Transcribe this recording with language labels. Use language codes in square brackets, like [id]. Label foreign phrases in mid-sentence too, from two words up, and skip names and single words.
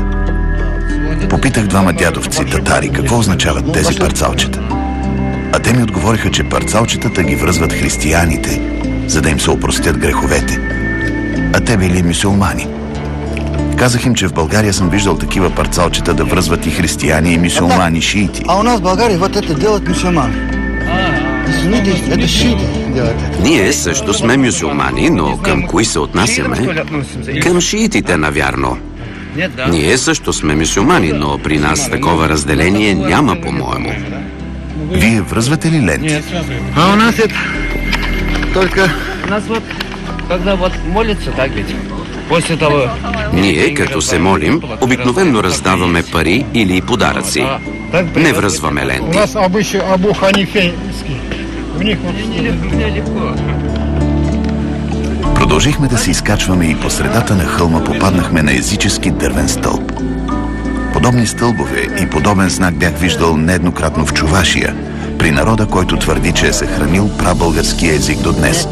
[bg] Попитах двама дядовци татари какво означават тези парцалчета. А те ми отговориха, че парцалчетата ги връзват християните, за да им се опростят греховете. А те били мюсюлмани. Казах им, че в България съм виждал такива парцалчета да връзват и християни, и мюсюлмани, шиити. [ru] А у нас в България вот это делают мюсюлмани. Извините, это шиити делают это. [bg] Ние също сме мюсюлмани, но към кои се отнасяме? Към шиитите, навярно. Ние също сме мюсюлмани, но при нас такова разделение няма, по-моему. Вие връзвате ли ленти? [ru] А у нас это только... У нас вот, когда вот молится, так ведь, после того... [bg] Ние, като се молим, обикновено раздаваме пари или подаръци. Не връзваме [ru] У [bg] ленти. [ru] нас Абу Ханифейский. У них вот... [bg] Продължихме да се изкачваме и по средата на хълма попаднахме на езически дървен стълб. Подобни стълбове и подобен знак бях виждал нееднократно в Чувашия, при народа, който твърди, че е съхранил прабългарския език до днес.